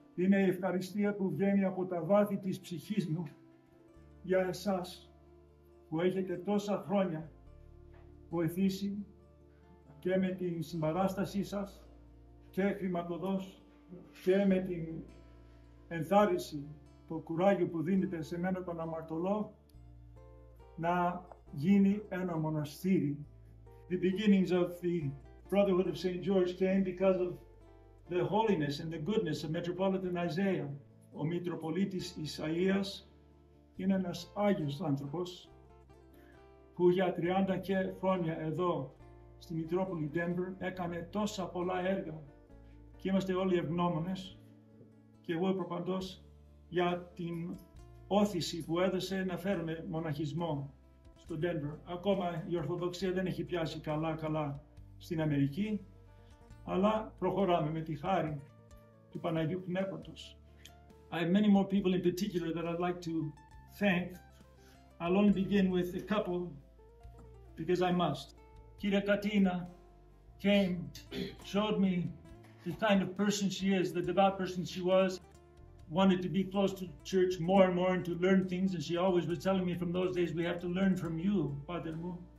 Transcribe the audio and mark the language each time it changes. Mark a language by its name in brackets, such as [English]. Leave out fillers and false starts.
[Greek] Είναι η ευχαριστία που βγαίνει από τα βάθη της ψυχής μου για εσάς που έχετε τόσα χρόνια βοηθήσει και με την συμπαράστασή σας και χρηματοδός και με την ενθάρρυνση, το κουράγιο που δίνετε σε μένα τον αμαρτωλό να γίνει ένα μοναστήρι. [English] The beginnings of the Brotherhood of St. George came because of the holiness and the goodness of Metropolitan Isaiah. [Greek] Ο Μητροπολίτης Ισαΐας είναι ένας Άγιος άνθρωπος που για 30 και χρόνια εδώ στη Μητρόπολη Denver έκανε τόσα πολλά έργα και είμαστε όλοι ευγνώμονες και εγώ προπαντός για την όθηση που έδωσε να φέρουμε μοναχισμό στο Denver. Ακόμα η Ορθοδοξία δεν έχει πιάσει καλά στην Αμερική, αλλά προχωράμε με τη χάρη του Παναγίου Πνεύματος. [English] I have many more people in particular that I'd like to thank. I'll only begin with a couple because I must. Kira Katina came, showed me the kind of person she is, the devout person she was, wanted to be close to church more and more and to learn things, and she always was telling me from those days, we have to learn from you, Padre Mu.